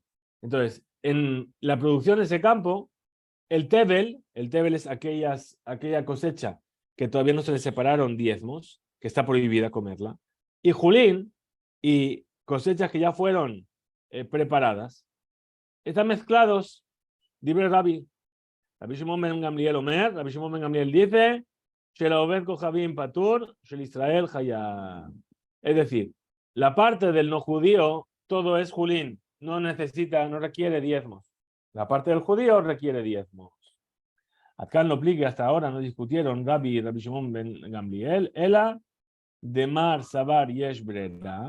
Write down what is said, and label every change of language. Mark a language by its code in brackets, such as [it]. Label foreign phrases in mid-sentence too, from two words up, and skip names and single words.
[es] Entonces, en la producción de ese campo, el Tebel es aquella cosecha que todavía no se le separaron diezmos, que está prohibida comerla, y Julín, y cosechas que ya fueron preparadas, están mezclados. [he] דברי רבי שמעון בן גמליאל אומר, Rabbi Shimon ben Gamliel dice, של עובד כוכבים פטור של ישראל חייב. [es] Es decir, la parte del no judío, todo es Julín, no requiere diezmos. La parte del judío requiere diezmos. Acá no aplique, hasta ahora no discutieron Rabbi Shimon ben Gamliel, [arc] אלא דמר סבר יש ברירה.